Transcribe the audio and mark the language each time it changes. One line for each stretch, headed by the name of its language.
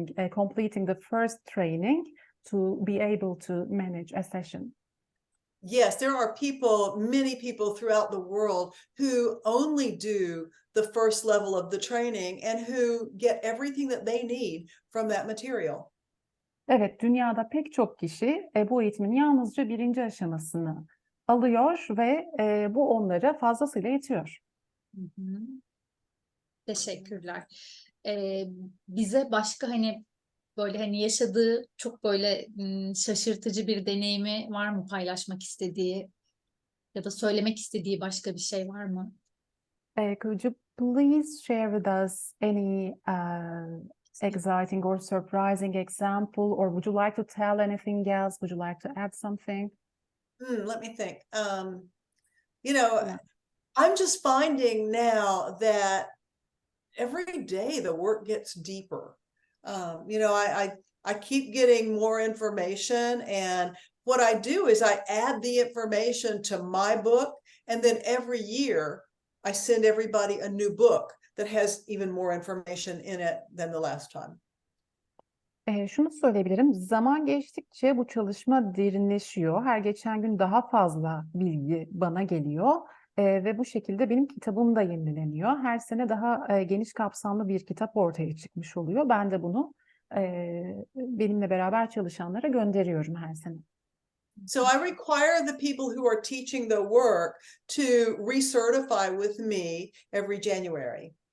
English: completing the first training to be able to manage a session? Yes, there are many people throughout the world who only do the first level of the training and who get everything that they need from that material.
Turkish: Evet, dünyada pek çok kişi bu eğitimin yalnızca birinci aşamasını alıyor ve bu onlara fazlasıyla yetiyor. Hı hı. Teşekkürler. Bize başka böyle yaşadığı çok böyle şaşırtıcı bir deneyimi var mı paylaşmak istediği ya da söylemek istediği başka bir şey var mı?
English: Could you please share with us any exciting or surprising example, or would you like to tell anything else? Would you like to add something? Let me think. Yeah. I'm just finding now that every day the work gets deeper. I keep getting more information, and what I do is I add the information to my book, and then every year I send everybody a new book that has even more information in it than the last time.
Turkish: Şunu söyleyebilirim, zaman geçtikçe bu çalışma derinleşiyor. Her geçen gün daha fazla bilgi bana geliyor ve bu şekilde benim kitabım da yenileniyor. Her sene daha geniş kapsamlı bir kitap ortaya çıkmış oluyor. Ben de bunu benimle beraber çalışanlara gönderiyorum her sene.
English: So I require the people who are teaching the work to recertify with me every January.